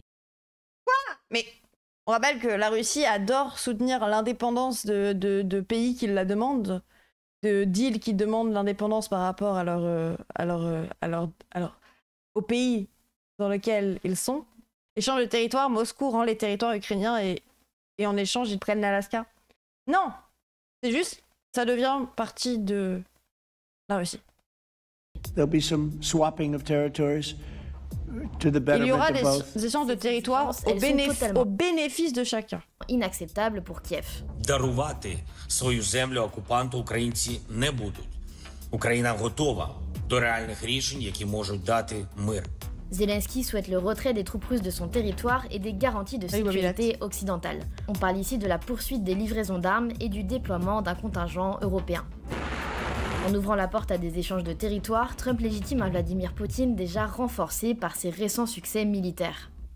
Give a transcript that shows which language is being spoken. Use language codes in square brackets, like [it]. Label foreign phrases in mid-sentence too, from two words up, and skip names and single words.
[fr] Mais on rappelle que la Russie adore soutenir l'indépendance de pays qui la demandent, de deals qui demandent l'indépendance par rapport au pays dans lequel ils sont. Échange de territoire, Moscou rend les territoires ukrainiens et en échange ils prennent l'Alaska. Non, c'est juste, ça devient partie de la Russie. [en] There'll be some swapping of territories to the [fr] Il y [en] betterment [fr] aura [en] of both. [fr] des échanges de territoire Elles sont totalement au bénéfice de chacun. Inacceptable pour Kiev. [uk] Дарувати свою землю окупанту українці не будуть. Україна готова до реальних рішень, які можуть дати мир. [fr] Zelensky souhaite le retrait des troupes russes de son territoire et des garanties de sécurité occidentale. On parle ici de la poursuite des livraisons d'armes et du déploiement d'un contingent européen. En ouvrant la porte à des échanges de territoire, Trump légitime un Vladimir Poutine déjà renforcé par ses récents succès militaires.